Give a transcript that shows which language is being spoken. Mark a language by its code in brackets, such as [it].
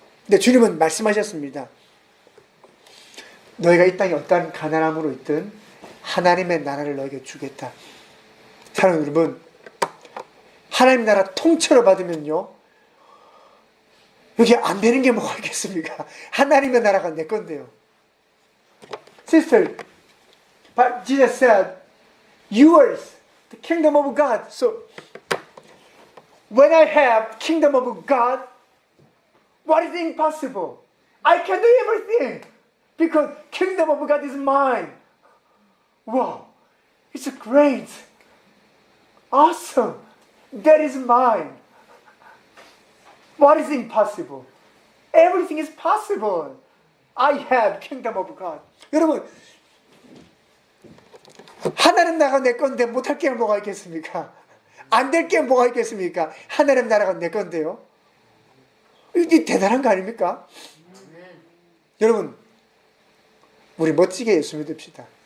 [ko] 근데 주님은 말씀하셨습니다. 너희가 이 땅에 어떠한 가난함으로 있든 하나님의 나라를 너에게 주겠다. 사랑하는 여러분, 하나님 나라 통째로 받으면요, 여기 안 되는 게 뭐가 있겠습니까? 하나님의 나라가 내 건데요. [en] Sister, but Jesus said, yours, the kingdom of God. So, when I have kingdom of God, what is impossible? I can do everything because kingdom of God is mine. Wow, it's great, awesome. That is mine. What is impossible? Everything is possible. I have kingdom of God. [ko] 여러분, 하나님 나라가 내 건데 못할 게 뭐가 있겠습니까? 안 될 게 뭐가 있겠습니까? 하나님 나라가 내 건데요. 이게 대단한 거 아닙니까? 여러분, 우리 멋지게 예수 믿읍시다.